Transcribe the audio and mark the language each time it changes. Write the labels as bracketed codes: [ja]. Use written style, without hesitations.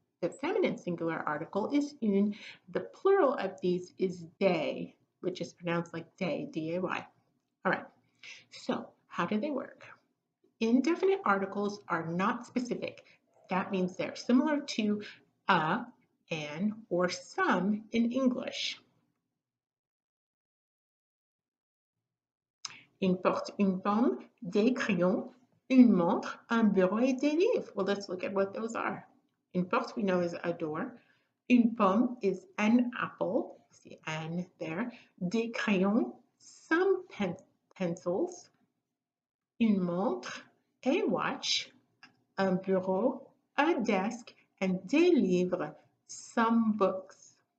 [en] The feminine singular article is une. The plural of these is day, which is pronounced like day, D-A-Y. All right, so how do they work? Indefinite articles are not specific. That means they're similar to a, an, or some in English. [fr] Une porte, une pomme, des crayons, une montre, un bureau et des livres. [en] Well, let's look at what those are. [fr] Une porte [en] we know is a door. [fr] Une pomme [en] is an apple. See an there. [fr] Des crayons, [en] some pencils. [fr] Une montre, [en] a watch. [fr] Un bureau, [en] a desk, and [fr] des livres, [en] some books.